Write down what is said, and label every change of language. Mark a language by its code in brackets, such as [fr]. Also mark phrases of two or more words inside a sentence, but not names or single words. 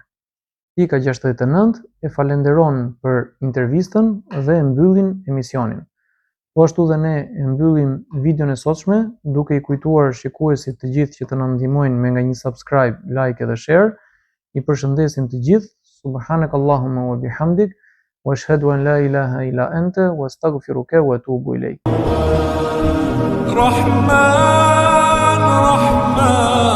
[sq] Pika 69 e falenderon për intervistën dhe e mbyllin emisionin. Po ashtu dhe ne e mbyllim videon e sotshme duke i kujtuar shikuesit të gjithë që të na ndihmojnë me nga një subscribe, like edhe share. I përshëndesim të gjithë. [ar] سبحانك اللهم وبحمدك وأشهد أن لا إله إلا أنت وأستغفرك وأتوب إليك. Rahman, Rahman.